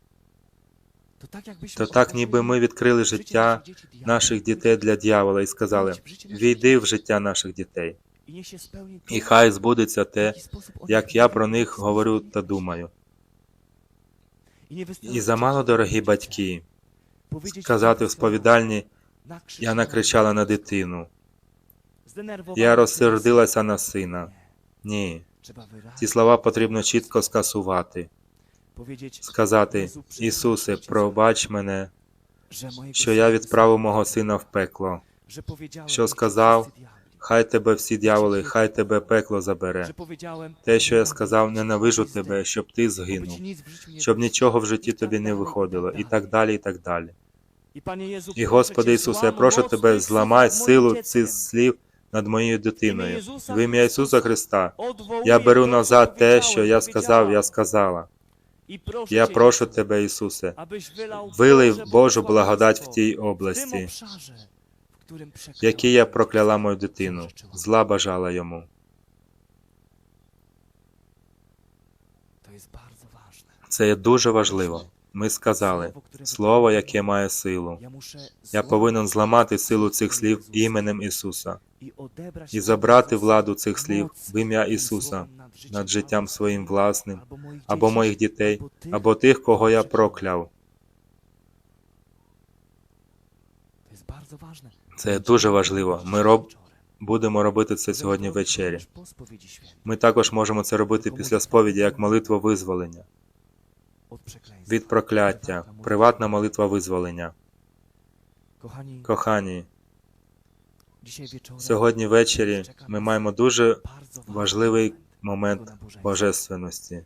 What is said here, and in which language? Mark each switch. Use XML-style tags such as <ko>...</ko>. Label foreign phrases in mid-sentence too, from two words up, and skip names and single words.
<uk>То так, ніби ми відкрили життя наших дітей для дьявола і сказали, «Війди в життя наших дітей, і хай збудеться те, як я про них говорю та думаю». І замало, дорогі батьки, сказати в сповідальні, «Я накричала на дитину, я розсердилася на сина». Ні.</uk> <pl>Trzeba wyraźnie</pl> <uk>Ці слова потрібно чітко скасувати.</uk> <pl>powiedzieć,</pl> <uk>Сказати,</uk> <pl>Jezu, przepraszam</pl> <uk>Ісусе,</uk> <pl>Cię,</pl> <uk>пробач мене,</uk> <pl>że mojego</pl> <uk>що я</uk> <pl>syna</pl> <uk>відправив мого сина в пекло,</uk> <pl>że powiedziałem,</pl> <uk>що</uk> <pl>niech</pl> <uk>сказав,</uk> <pl>wszyscy diabli,</pl> <uk>хай тебе всі дьяволи, хай тебе пекло забере.</uk> <pl>że powiedziałem,</pl> <uk>Те, що я</uk> <pl>nienawidzę</pl> <uk>сказав,</uk> <pl>cię,</pl> <uk>ненавижу</uk> <pl>abyś</pl> <uk>тебе,</uk> <pl>zdechł,</pl> <uk>щоб ти</uk> <pl>aby</pl> <uk>згинув,</uk> <pl>ci nic w życiu nie</pl> <uk>щоб</uk> <pl>wyszło.</pl> <uk>нічого в житті І тобі так не далі, виходило, і і так так далі, і так далі. І,</uk> <pl>Panie Jezu,</pl> <uk>І,</uk> <pl>proszę</pl> <uk>Господи</uk> <pl>Cię,</pl> <uk>Ісусе, я</uk> <pl>złam</pl> <uk>прошу</uk> <pl>moc</pl> <uk>Тебе,</uk> <pl>tych słów</pl> <uk>зламай</uk> <pl>nad moim</pl> <uk>силу</uk> <pl>dzieckiem.</pl> <uk>цих слів над моєю дитиною. Ісуса В ім'я Ісуса Христа Христа</uk> <pl>Odwołuję</pl> <uk>я беру</uk> <pl>to, co</pl> <uk>назад те, що</uk> <pl>powiedziałem,</pl> <uk>я сказав, я</uk> <pl>powiedziałam.</pl> <uk>сказала. І прошу Я</uk> <pl>Cię,</pl> <uk>прошу</uk> <pl>Jezu,</pl> <uk>Тебе, Ісусе,</uk> <pl>abyś wylał</pl> <uk>вилив</uk> <pl>Boże</pl> <uk>Божу благодать в</uk> <pl>błogosławieństwo</pl> <uk>тій</uk> <pl>w tym</pl> <uk>області,</uk> <pl>obszarze, w którym</pl> <uk>в</uk> <pl>przeklęłam</pl> <uk>якій я</uk> <pl>moje</pl> <uk>прокляла</uk> <pl>dziecko,</pl> <uk>мою дитину,</uk> <pl>złorzeczyłam.</pl> <uk>зла бажала йому.</uk> <pl>To jest bardzo ważne.</pl> <uk>Це є дуже важливо. Ми сказали, слово, яке має силу.</uk> <pl>Ja muszę</pl> <uk>Я</uk> <pl>złamać</pl> <uk>повинен зламати силу цих</uk> <pl>imię</pl> <uk>слів</uk> <pl>Jezusa</pl> <uk>іменем Ісуса</uk> <pl>і odebrać</pl> <uk>і</uk> <pl>władzy</pl> <uk>забрати</uk> <pl>Jezusa,</pl> <uk>владу цих слів</uk> <pl>moc</pl> <uk>в ім'я</uk> <pl>tym</pl> <uk>Ісуса</uk> <pl>słowem</pl> <uk>над життям</uk> <pl>albo</pl> <uk>своїм</uk> <pl>swoim,</pl> <uk>власним,</uk> <pl>albo moich</pl> <uk>або</uk> <pl>dzieci,</pl> <uk>моїх дітей,</uk> <pl>albo tych,</pl> <uk>або тих, кого я</uk> <pl>których</pl> <uk>прокляв.</uk> <pl>To jest bardzo ważne.</pl> <uk>Це дуже важливо. Ми будемо робити це сьогодні ввечері. Ми також можемо це робити після сповіді, як молитва визволення. Від прокляття. Приватна молитва визволення. Кохані, сьогодні ввечері ми маємо дуже важливий момент божественності.</uk>